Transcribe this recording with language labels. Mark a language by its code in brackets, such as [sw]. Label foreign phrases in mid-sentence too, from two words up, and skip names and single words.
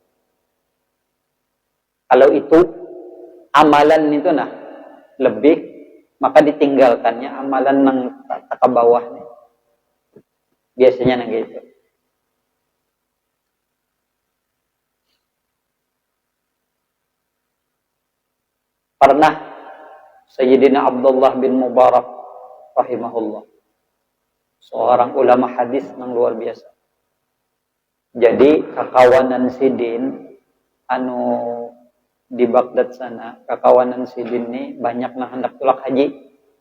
[id] Kalau itu amalan itu lebih, maka ditinggalkannya amalan yang ke bawah nih. Biasanya gitu. Pernah Sayyidina Abdullah bin Mubarak rahimahullah, seorang ulama hadis yang luar biasa. [bjn] Jadi kakawanan sidin di Baghdad sana, kakawanan sidin ini banyak yang hendak tulak haji.